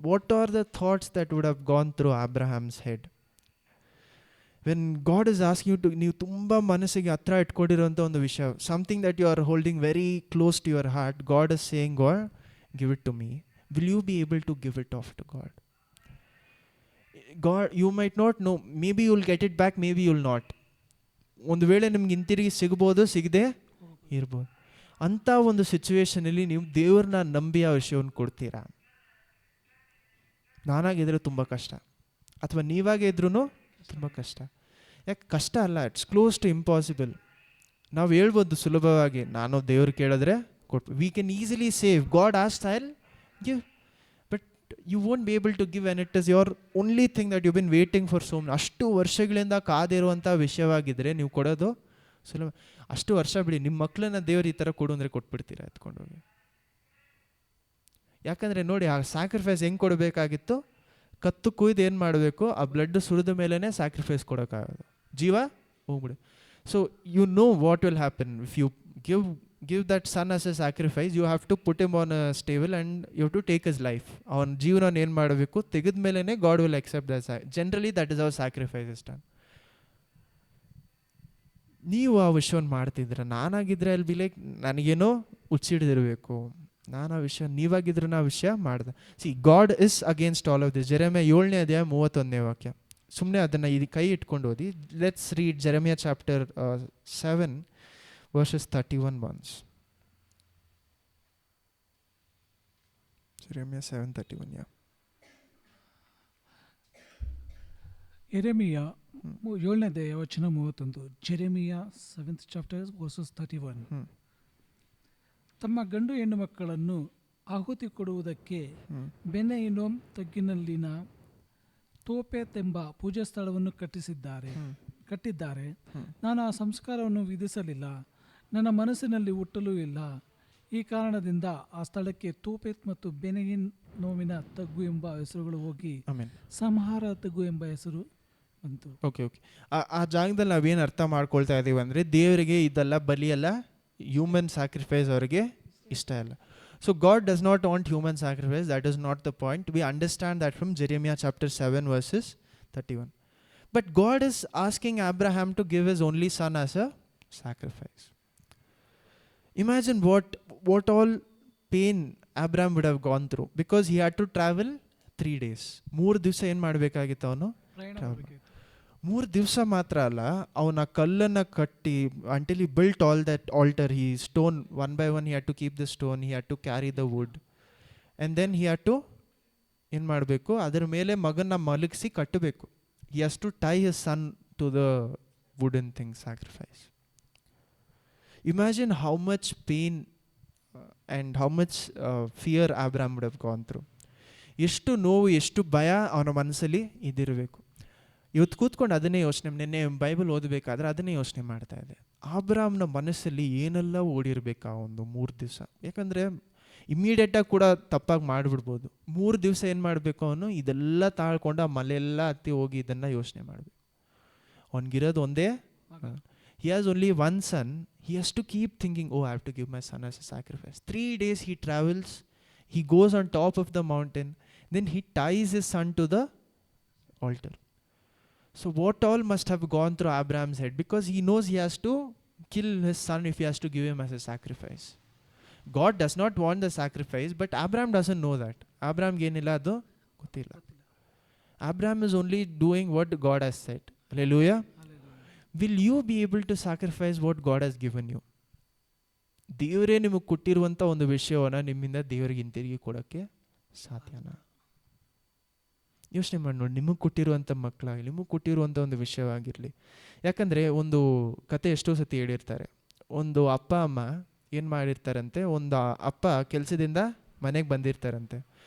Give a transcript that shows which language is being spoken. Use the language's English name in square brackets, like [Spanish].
[English] what are the thoughts that would have gone through Abraham's head when God is asking you to, [Kannada] ನೀವು ತುಂಬ ಮನಸ್ಸಿಗೆ ಹತ್ರ ಇಟ್ಕೊಂಡಿರೋಂಥ ಒಂದು ವಿಷಯ, [English] Something that you are holding very close to your heart, God is saying, God give it to me, will you be able to give it off to God? God, you might not know, maybe you will get it back, maybe you will not. [Kannada] ಒಂದು ವೇಳೆ ನಿಮ್ಗೆ ಹಿಂತಿರುಗಿ ಸಿಗ್ಬೋದು, ಸಿಗದೆ ಇರ್ಬೋದು. ಅಂಥ ಒಂದು ಸಿಚುವೇಷನಲ್ಲಿ ನೀವು ದೇವ್ರನ್ನ ನಂಬಿ ಆ ವಿಷಯವನ್ನು ಕೊಡ್ತೀರಾ? ನಾನಾಗಿದ್ರೆ ತುಂಬ ಕಷ್ಟ, ಅಥವಾ ನೀವಾಗೇ ಇದ್ರೂ ತುಂಬ ಕಷ್ಟ. ಯಾಕೆ ಕಷ್ಟ ಅಲ್ಲ, [English] It's close to impossible. [Kannada] ನಾವು ಹೇಳ್ಬೋದು ಸುಲಭವಾಗಿ, ನಾನು ದೇವ್ರು ಕೇಳಿದ್ರೆ ಕೊಟ್ಟು, [English] We can easily save, God asked I will give, but you won't be able to give and it is your only thing that you been waiting for so much. [Kannada] ಅಷ್ಟು ವರ್ಷಗಳಿಂದ ಕಾದಿರುವಂಥ ವಿಷಯವಾಗಿದ್ದರೆ ನೀವು ಕೊಡೋದು ಸುಲಭ. ಅಷ್ಟು ವರ್ಷ ಬಿಡಿ, ನಿಮ್ಮ ಮಕ್ಕಳನ್ನ ದೇವ್ರು ಈ ಥರ ಕೊಡು ಅಂದರೆ ಕೊಟ್ಬಿಡ್ತೀರಾ ಎತ್ಕೊಂಡೋಗಿ? ಯಾಕಂದರೆ ನೋಡಿ, ಆ ಸ್ಯಾಕ್ರಿಫೈಸ್ ಹೆಂಗೆ ಕೊಡಬೇಕಾಗಿತ್ತು, ಕತ್ತು ಕುಯ್ದು ಏನು ಮಾಡಬೇಕು, ಆ ಬ್ಲಡ್ ಸುರಿದ ಮೇಲೇ ಸ್ಯಾಕ್ರಿಫೈಸ್ ಕೊಡೋಕ್ಕಾಗೋದು, ಜೀವ ಹೋಗ್ಬಿಡು. [English] So you know what will happen if you give that son as a sacrifice. You have to put him on a stable and you have to take his life. [Kannada] ಅವನ ಜೀವನ ಏನು ಮಾಡಬೇಕು, ತೆಗೆದ ಮೇಲೇ [English] God will accept that. Generally that is our sacrifice is done. [Kannada] ನೀವು ಆ ವಿಷಯವನ್ನು ಮಾಡ್ತಿದ್ರ, ನಾನಾಗಿದ್ರೆ ಅಲ್ಲಿ ಬಿ ಲೈಕ್, ನನಗೇನೋ ಹುಚ್ಚಿಡ್ದಿರಬೇಕು, ನಾನು ಆ ವಿಷಯ, ನೀವಾಗಿದ್ರೆ ಆ ವಿಷಯ ಮಾಡ್ದೆ. [English] See, God is against all of this. Jeremiah [Kannada] 7ನೇ ಅಧ್ಯಾಯ 31ನೇ ವಾಕ್ಯ. ಸುಮ್ಮನೆ ಅದನ್ನು ಇದು ಕೈ ಇಟ್ಕೊಂಡು ಓದಿ. [English] Let's read Jeremiah chapter 7 verses 31 once. Jeremiah 7:31, yeah. [Kannada] ಯೆರೆಮೀಯ 7ನೇ ಅಧ್ಯಾಯ ವಚನ 31. [English] Jeremiah 7th chapter verses 31. [Kannada] ತಮ್ಮ ಗಂಡು ಹೆಣ್ಣು ಮಕ್ಕಳನ್ನು ಆಹುತಿ ಕೊಡುವುದಕ್ಕೆ ಬೆನೆ ಹಿನ್ನೋಮ್ ತಗ್ಗಿನಲ್ಲಿನ ತೋಪೆತ್ ಎಂಬ ಪೂಜಾ ಸ್ಥಳವನ್ನು ಕಟ್ಟಿದ್ದಾರೆ. ನಾನು ಆ ಸಂಸ್ಕಾರವನ್ನು ವಿಧಿಸಲಿಲ್ಲ, ನನ್ನ ಮನಸ್ಸಿನಲ್ಲಿ ಹುಟ್ಟಲೂ ಇಲ್ಲ. ಈ ಕಾರಣದಿಂದ ಆ ಸ್ಥಳಕ್ಕೆ ತೋಪೆತ್ ಮತ್ತು ಬೆನೆಯಿನ್ ನೋವಿನ ತಗ್ಗು ಎಂಬ ಹೆಸರುಗಳು ಹೋಗಿ ಸಂಹಾರ ತಗ್ಗು ಎಂಬ ಹೆಸರು ಬಂತು. [English] Okay. [Kannada] ಆ ಜಾಗದಲ್ಲಿ ನಾವೇನು ಅರ್ಥ ಮಾಡ್ಕೊಳ್ತಾ ಇದ್ದೀವಿ ಅಂದರೆ, ದೇವರಿಗೆ ಇದೆಲ್ಲ ಬಲಿಯಲ್ಲ, ಹ್ಯೂಮನ್ ಸ್ಯಾಕ್ರಿಫೈಸ್ ಅವರಿಗೆ ಇಷ್ಟ ಇಲ್ಲ. [English] So God does not want human sacrifice, that is not the point. We understand that from Jeremiah chapter 7 verses 31. But God is asking Abraham to give his only son as a sacrifice. Imagine what all pain Abraham would have gone through, because he had to travel 3 days. [Kannada] 3 ದಿವಸ ಏನು ಮಾಡಬೇಕಾಗಿತ್ತು ಅವನು? 3 ದಿವಸ ಮಾತ್ರ ಅಲ್ಲ, ಅವನ ಕಲ್ಲನ್ನು ಕಟ್ಟಿ, [English] until he built all that altar, he stone one by one, he had to keep the stone, he had to carry the wood, and then he had to [Kannada] ಏನು ಮಾಡಬೇಕು, ಅದರ ಮೇಲೆ ಮಗನ ಮಲಗಿಸಿ ಕಟ್ಟಬೇಕು. [English] He has to tie his son to the wooden thing, sacrifice. Imagine how much pain and how much fear Abraham would have gone through. [Kannada] ಎಷ್ಟು ನೋವು, ಎಷ್ಟು ಭಯ ಅವನ ಮನಸ್ಸಲ್ಲಿ ಇದಿರಬೇಕು. ಇವತ್ತು ಕೂತ್ಕೊಂಡು ಅದನ್ನೇ ಯೋಚನೆ, ನಿನ್ನೆ ಬೈಬಲ್ ಓದಬೇಕಾದ್ರೆ ಅದನ್ನೇ ಯೋಚನೆ ಮಾಡ್ತಾ ಇದೆ. ಅಬ್ರಾಮ್ನ ಮನಸ್ಸಲ್ಲಿ ಏನೆಲ್ಲ ಓಡಿರ್ಬೇಕಾ ಒಂದು 3 ದಿವಸ. ಯಾಕಂದರೆ ಇಮ್ಮಿಡಿಯೇಟಾಗಿ ಕೂಡ ತಪ್ಪಾಗಿ ಮಾಡಿಬಿಡ್ಬೋದು. 3 ದಿವಸ ಏನು ಮಾಡಬೇಕು, ಅವನು ಇದೆಲ್ಲ ತಾಳ್ಕೊಂಡು ಆ ಮಲೆಯೆಲ್ಲ ಹತ್ತಿ ಹೋಗಿ ಇದನ್ನು ಯೋಚನೆ ಮಾಡಬೇಕು. ಅವನಿಗಿರೋದು ಒಂದೇ. [English] he has only one son, he has to keep thinking, oh, I have to give my son as a sacrifice. 3 days he travels, he goes on top of the mountain, then he ties his son to the altar. So what all must have gone through Abraham's head, because he knows he has to kill his son if he has to give him as a sacrifice. God does not want the sacrifice, but Abraham doesn't know that. Abraham [Kannada] genilla adu gottilla. [English] Abraham is only doing what God has said. Hallelujah. Will you be able to sacrifice what God has given you? [Kannada] ದೇವರೇ ನಿಮಗೆ ಕೊಟ್ಟಿರುವಂಥ ಒಂದು ವಿಷಯವನ್ನು ನಿಮ್ಮಿಂದ ದೇವರಿಗೆ ಹಿಂತಿರುಗಿ ಕೊಡೋಕ್ಕೆ ಸಾಧ್ಯನಾ? ಯೋಚನೆ ಮಾಡಿ ನೋಡಿ, ನಿಮಗೆ ಕೊಟ್ಟಿರುವಂಥ ಮಕ್ಕಳಾಗಲಿ, ನಿಮಗೆ ಕೊಟ್ಟಿರುವಂಥ ಒಂದು ವಿಷಯವಾಗಿರಲಿ. ಯಾಕಂದರೆ ಒಂದು ಕತೆ ಎಷ್ಟೋ ಸತಿ ಹೇಳಿರ್ತಾರೆ. ಒಂದು ಅಪ್ಪ ಅಮ್ಮ ಏನು ಮಾಡಿರ್ತಾರಂತೆ, ಒಂದು ಅಪ್ಪ ಕೆಲಸದಿಂದ ಮನೆಗೆ ಬಂದಿರ್ತಾರಂತೆ.